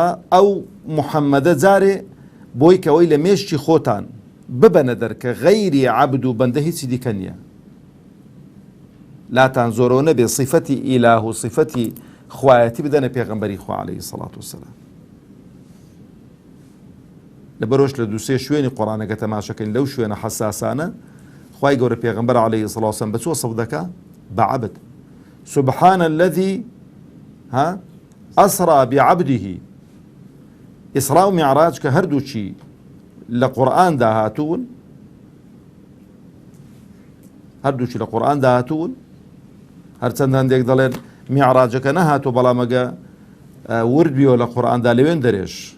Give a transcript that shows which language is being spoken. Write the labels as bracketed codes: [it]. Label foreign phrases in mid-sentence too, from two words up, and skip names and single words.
[ckb] ئەو محەممەدە جارێ بۆی کەوەی لە مێشتی خۆتان ببەنە دەرکە غەیری عەبد و بەندە هیچی دیکە نییە، لاتان زۆرەوە نەبێ صفەتی ئیلاه و صفەتی خوایەتی بدەنە پێغەمبەری خوا [ar] عەلەیهی سەڵات وەسەلام. [ckb] لەبەرەوەش لە دووسێ شوێنی قورئانەکە تەماشەکەین لەو شوێنە حەساسانە خوای گەورە پێغەمبەر [ar] عەلەیهی سەڵات وەسەلام [ckb] بە چۆ سەو دەکا؟ بە عەبد. [ar] سبحان الذي أسرى بعبده. [ckb] ئیسرا و میعراج کە هەردووچی لە قورئاندا هاتوون، هەردووچی لە قورئاندا هاتوون، هەرچەند هەندێک دەڵێن میعراجەکە نەهاتوو بەڵام ئەگە ورد بیەوە لە قورئاندا لەوێن دەرێش،